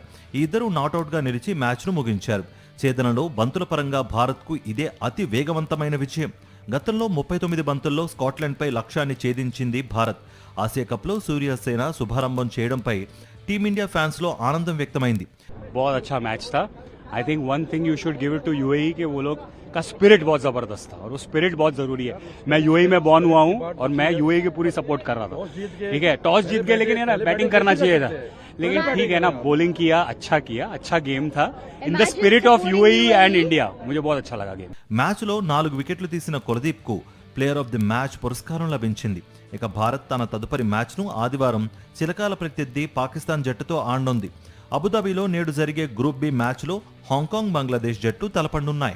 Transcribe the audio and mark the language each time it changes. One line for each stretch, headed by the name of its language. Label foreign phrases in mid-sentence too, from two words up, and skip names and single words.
Telugu: ఈ ఇద్దరు నాటౌట్గా నిలిచి మ్యాచ్ను ముగించారు. ఛేదనలో బంతుల పరంగా భారత్కు ఇదే అతి వేగవంతమైన విజయం. గతంలో 39 బంతుల్లో స్కాట్లాండ్పై లక్ష్యాన్ని ఛేదించింది భారత్. ఆసియా కప్లో సూర్యసేన శుభారంభం చేయడంపై టీమిండియా ఫ్యాన్స్లో ఆనందం వ్యక్తమైంది.
Hindi: बहुत अच्छा मैच था.
English: I think one thing you should give it to UAE
Hindi: के वो लोग का स्पिरिट बहुत जबरदस्त था और वो स्पिरिट बहुत जरूरी है. मैं यूएई में बॉर्न हुआ हूँ और मैं यूएई की पूरी सपोर्ट कर रहा था. ठीक है, टॉस जीत गए लेकिन ना बैटिंग करना चाहिए था. लेकिन ठीक है ना, बॉलिंग किया, अच्छा गेम था
English: in the spirit of UAE and India.
Hindi: मुझे बहुत अच्छा लगा गेम.
Telugu: మ్యాచ్లో 4 వికెట్లు తీసిన కులదీప్కు
English: player of the match
Telugu: పురస్కారం లభించింది. ఇక భారత్ తన తదుపరి మ్యాచ్ను ఆదివారం చిరకాల ప్రత్యర్థి పాకిస్తాన్ జట్టుతో ఆడనుంది. అబుదాబిలో నేడు జరిగే గ్రూప్ బి మ్యాచ్లో హాంకాంగ్, బంగ్లాదేశ్ జట్టు తలపడనున్నాయి.